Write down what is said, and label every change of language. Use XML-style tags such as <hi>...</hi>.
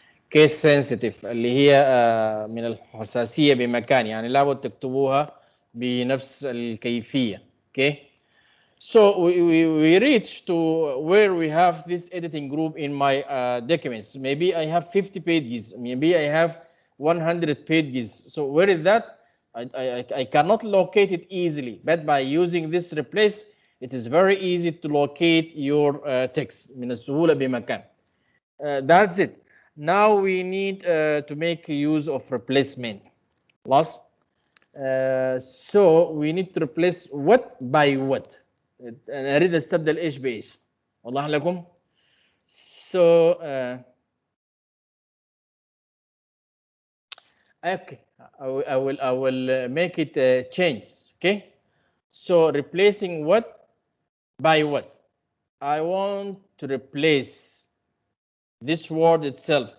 <ar>Case sensitive اللي هي من الحساسية بمكان يعني لابد تكتبوها بنفس الكيفية.</ar> <en>Okay. So we reach to where we have this editing group in my documents. Maybe I have 50 pages. Maybe I have 100 pages. So where is that? I cannot locate it easily. But by using this replace, it is very easy to locate your text.</en> <ar>من السهولة بمكان.</ar> <en>That's it. Now we need to make use of replacement. Last. So we need to replace what by what.</en> <ar>أنا أريد أستبدل إيش بإيش. واضح لكم؟</ar> <en>So okay, I will make it change. Okay. So replacing what by what. I want to replace this word itself.</en>